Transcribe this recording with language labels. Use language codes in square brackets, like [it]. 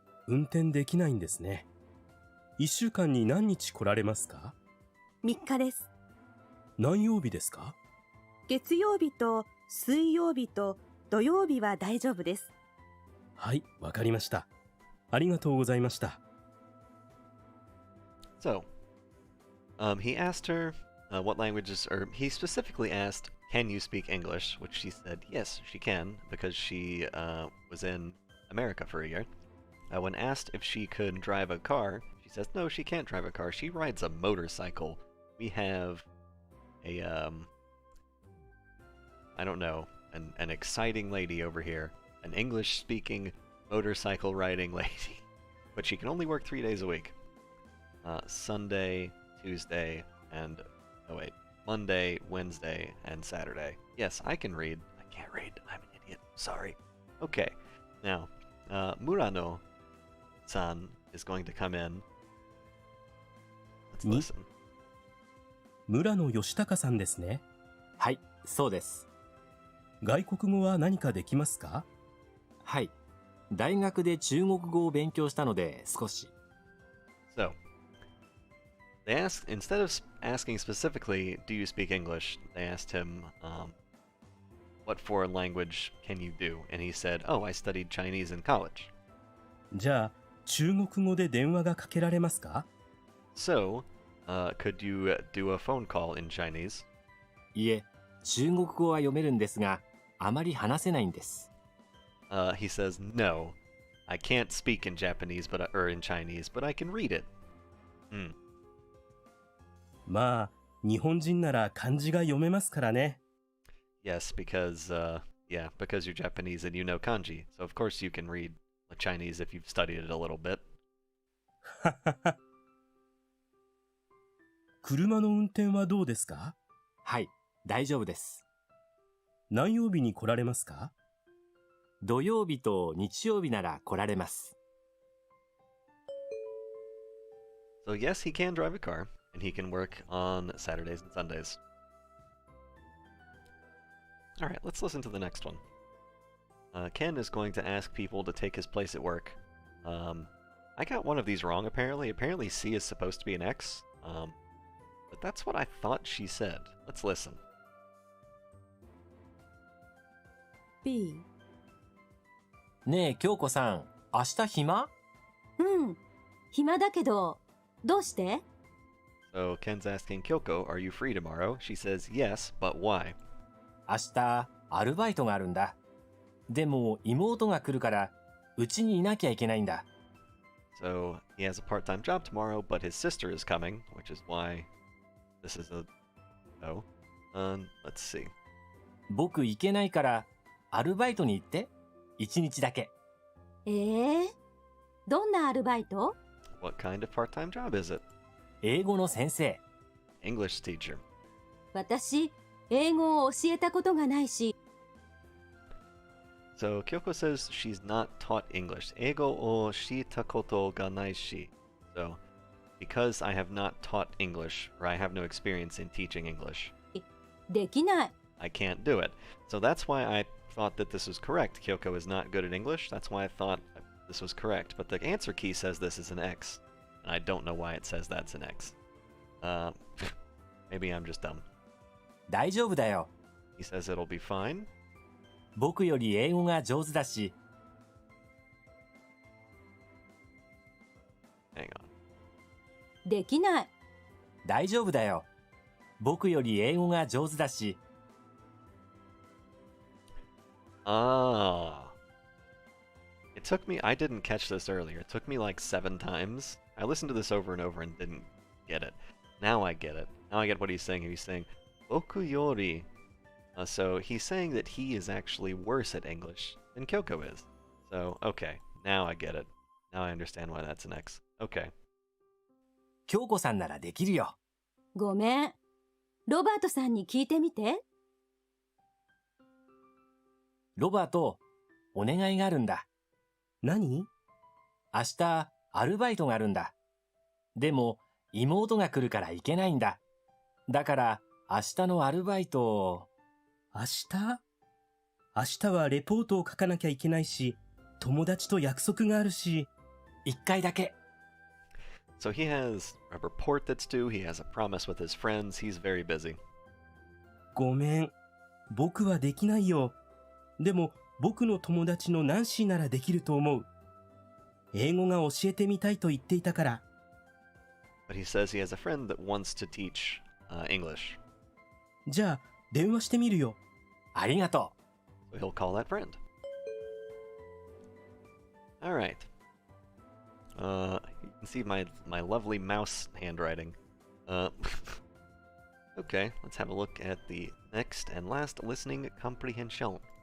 [ja] 運転できないんですね。1週間に何日来られますか？3日です。何曜日ですか？月曜日と水曜日と土曜日は大丈夫です。はい、わかりました。ありがとうございました。 [en] So, he asked her what languages, or he specifically asked, can you speak English? Which she said, yes, she can, because she was in America for a year. When asked if she could drive a car, she says, no, she can't drive a car. She rides a motorcycle. We have a, I don't know, an exciting lady over here, an English-speaking motorcycle riding lady. But she can only work 3 days a week. Sunday, Tuesday, and, oh wait, Monday, Wednesday, and Saturday. Yes, I can read. I can't read. I'm an idiot. Sorry. Okay. Now, Murano-san is going to come in. Let's listen. [ja] 村野義孝さんですね。はい、そうです。外国語は何かできますか？はい。大学で中国語を勉強したので少し。 [en] So, they asked, instead of asking specifically, do you speak English, they asked him, what foreign language can you do? And he said, oh, I studied Chinese in college. [ja] じゃあ、中国語で電話がかけられますか？ [en] So, could you do a phone call in Chinese? [ja] いえ、中国語は読めるんですが、あまり話せないんです。 [en] He says, no, I can't speak in Japanese, or in Chinese, but I can read it. [ja] まあ、日本人なら漢字が読めますからね。 [en] Yes, because you're Japanese and you know kanji, so of course you can read Chinese if you've studied it a little bit. [ja] 車の運転はどうですか？はい、大丈夫です。何曜日に来られますか？土曜日と日曜日なら来られます。 [en] So yes, he can drive a car, and he can work on Saturdays and Sundays. Alright, let's listen to the next one. Ken is going to ask people to take his place at work. I got one of these wrong, apparently. Apparently C is supposed to be an X. But that's what I thought she said. Let's listen. B. [ja] ねえ、京子さん、明日暇？うん、暇だけど、どうして？ [en] So Ken's asking Kyoko, are you free tomorrow? She says yes, but why? [ja] 明日、アルバイトがあるんだ。でも、妹が来るから、うちにいなきゃいけないんだ。 [en] So he has a part-time job tomorrow, but his sister is coming, which is why this is a... Oh. Let's see. [ja] 僕行けないから、アルバイトに行って。 1日だけ。どんなアルバイト？ [en] What kind of part-time job is it? [ja] 英語の先生。 [en] English teacher. [ja] 私、英語を教えたことがないし。 [en] So Kyoko says she's not taught English. [ja] Eigo o shita koto ga nai shi. [en] So, because I have not taught English, or I have no experience in teaching English, [ja] できない。 [en] I can't do it. So that's why I thought that this was correct. Kyoko is not good at English. That's why I thought this was correct. But the answer key says this is an X. And I don't know why it says that's an X. Maybe I'm just dumb. [ja] 大丈夫だよ。 [en] He says it'll be fine. [ja] 僕より英語が上手だし。 [en] Hang on. [ja] できない。大丈夫だよ。僕より英語が上手だし。 [en] Ah. It took me, I didn't catch this earlier. It took me like 7 times. I listened to this over and over and didn't get it. Now I get it. Now I get what he's saying. He's saying, [ja] Boku yori. [en] So he's saying that he is actually worse at English than Kyoko is. So, okay. Now I get it. Now I understand why that's an X. Okay. [ja] 京子さんならできるよ。ごめん。ロバートさんに聞いてみて。ロバート、お願いがあるんだ。何？明日、アルバイトがあるんだ。でも、妹が来るから行けないんだ。だから、明日のアルバイトを。明日はレポートを書かなきゃいけないし、友達と約束があるし。一回だけ。 [en] So he has a report that's due, he has a promise with his friends, he's very busy. [ja] ごめん。僕はできないよ。でも、僕の友達のナンシーならできると思う。英語が教えてみたいと言っていたから。 [en] But he says he has a friend that wants to teach English. [ja] じゃあ、電話してみるよ。ありがと [en] So he'll call that friend. Alright. You can see my lovely mouse handwriting. Okay, let's have a look at the next and last listening comprehension.